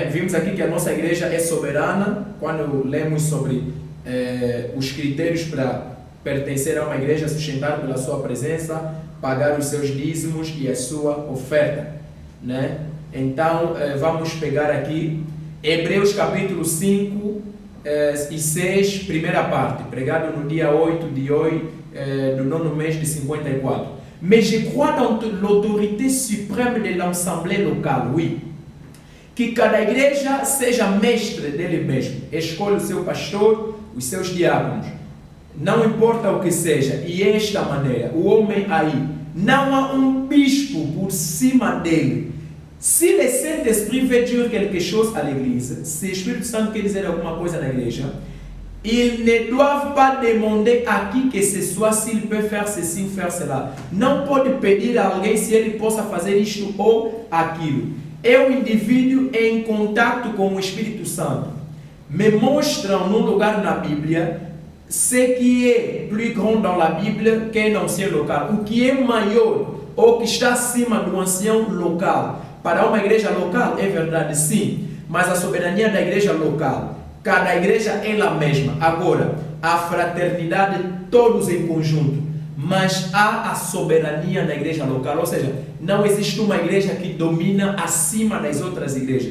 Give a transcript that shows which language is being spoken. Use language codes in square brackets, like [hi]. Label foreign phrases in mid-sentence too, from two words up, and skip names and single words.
[pt] Vimos aqui que a nossa igreja é soberana, quando lemos sobre os critérios para pertencer a uma igreja sustentada pela sua presença, pagar os seus dízimos e a sua oferta. Né? Então, vamos pegar aqui Hebreus capítulo 5 e 6, primeira parte, pregado no dia 8 do nono mês de 54. [fr] Mais je crois dans l'autorité suprême de l'assemblée locale, oui. [pt] Que cada igreja seja mestre dele mesmo, escolhe o seu pastor, os seus diáconos, não importa o que seja, e esta maneira, o homem aí, não há um bispo por cima dele. [fr] Se le Saint-Esprit veut dire quelque chose à l'église, [pt] se o Espírito Santo quer dizer alguma coisa na igreja, [fr] ils ne doivent pas demander à qui que ce soit s'il peut faire ceci ou faire cela. [pt] Não pode pedir a alguém se ele possa fazer isto ou aquilo. É o indivíduo em contato com o Espírito Santo. Me mostram num lugar na Bíblia [fr] ce qui est plus grand dans la Bible que l'ancien local. [pt] O que é maior ou que está acima do ancião local. Para uma igreja local é verdade, sim. Mas a soberania da igreja local, cada igreja é ela mesma. Agora, a fraternidade todos em conjunto. Mas há a soberania na igreja local, ou seja, não existe uma igreja que domina acima das outras igrejas.